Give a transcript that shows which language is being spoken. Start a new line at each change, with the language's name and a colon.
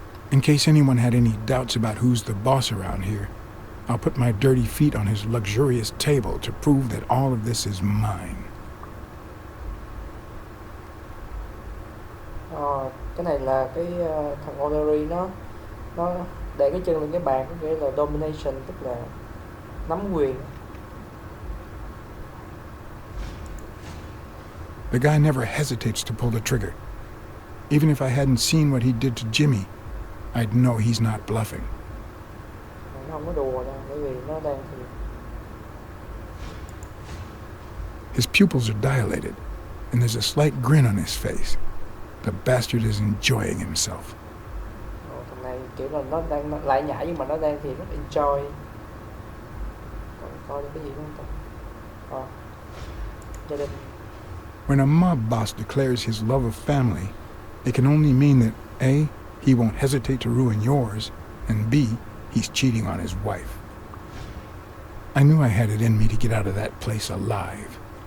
English: in case anyone had any doubts about who's the boss around here, I'll put my dirty feet on his luxurious table to prove that all of this is mine.
Vietnamese: Cái này là cái thằng O'Lerry nó để cái chân lên cái bàn, có nghĩa là domination, tức là nắm quyền.
English: The guy never hesitates to pull the trigger. Even if I hadn't seen what he did to Jimmy, I'd know he's not bluffing.
Vietnamese: Nó không có đùa đâu, bởi vì nó đang thì
English: His pupils are dilated, and there's a slight grin on his face. The bastard is enjoying himself.
Vietnamese: thằng này kiểu là nó đang lại nhảy nhưng mà nó đang thì rất enjoy. Còn coi cái gì không ta? Gia đình.
English: When a mob boss declares his love of family, it can only mean that A, he won't hesitate to ruin yours, and B, he's cheating on his wife. I knew I had it in me to get out of that place alive.